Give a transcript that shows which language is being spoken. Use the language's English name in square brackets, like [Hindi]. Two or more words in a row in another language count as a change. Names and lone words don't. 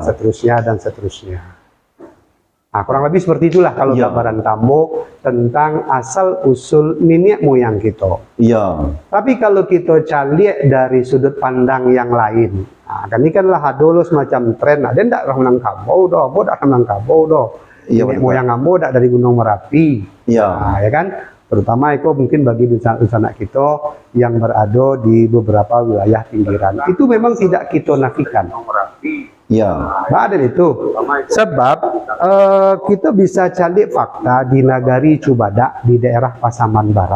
[Indonesian] dan seterusnya. Nah, kurang lebih seperti itulah kalau Iya. gambaran Tambo tentang asal usul nenek moyang kita. Iya. Tapi kalau kita cari dari sudut pandang yang lain, nah, kan ini kan lah dulu semacam tren, [Minangkabau] ada ndak orang Minangkabau doh, bo dak Minangkabau doh. [Indonesian] Iya, [Minangkabau] Nenek [Indonesian] betul. [Minangkabau] moyang ambo dak dari Gunung Merapi. [Indonesian] Iya. Nah, ya kan? Terutama itu mungkin bagi anak kita yang berada di beberapa wilayah pinggiran. Itu memang tidak kita nafikan. Iya. Nggak ada itu. Sebab kita bisa cari fakta di Nagari Cubadak di daerah Pasaman Barat.